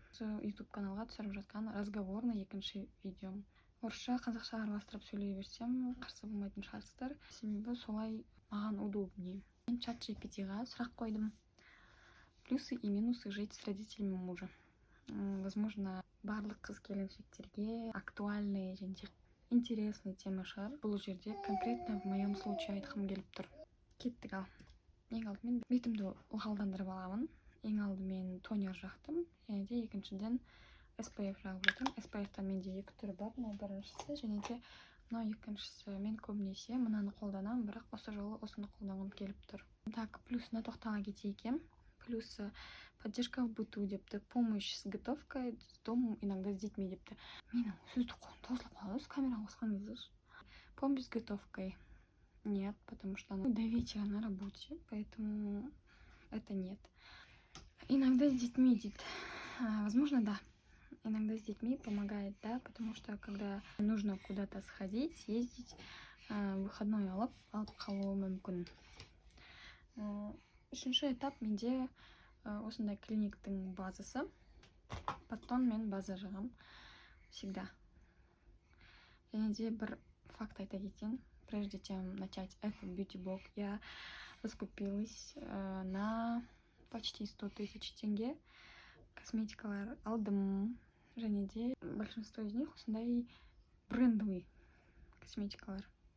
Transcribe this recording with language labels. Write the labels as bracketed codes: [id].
[kk] YouTube каналға түсіріп жатқан разговорный екінші видеом. Орысша, қазақша араластырып сөйлей берсем, қарсы болмайтын шығарсыздар. Себебі солай маған [ru] удобнее. [kk] Мен чат GPT-ға сұрақ қойдым. [ru] Плюсы и минусы жить с родителями мужа. Возможно, [kk] барлық қыз-келіншектерге [ru] актуальные [kk] және [ru] интересный [kk] тема шығар. Бұл жерде [ru] конкретно в моем случае [kk] айтқым келіп тұр. Кеттік ал. Ең алдымен бетімді ылғалдандырып аламын. Ең алдымен тонер жақтым, және де екіншіден SPF жағып жатырмын. SPF-тан менде екі түрі бар, мынау біріншісі, және де мынау екіншісі. Мен көбінесе мынаны қолданамын, бірақ осы жолы осыны қолданғым келіп тұр. Так, плюсына тоқтала кетейік. [ru] Плюсы поддержка в быту [kk] депті, [ru] помощь с готовкой, с домом, иногда с детьми депті. [kk] Менің сөздік қолым таусылып қалады камераға қосқан кезде. [ru] Помощь с готовкой нет, потому что она до вечера на работе, поэтому это нет. Иногда с детьми, возможно, да. Иногда с детьми помогает, да, потому что когда нужно куда-то сходить, съездить, выходной [kk] алып қалуы мүмкін. Үшінші этап менде осындай клиниктің базасы. [ru] Потом [kk] мен база жағам [ru] всегда. [kk] Және де бір факт айта кетейін. [ru] Прежде чем начать этот бьюти-блог, я раскупилась на почти 100 000 тенге [kk] косметикалар алдым. Және де [ru] большинство из них [kk] осындай [ru] брендовый [kk] косметикалар.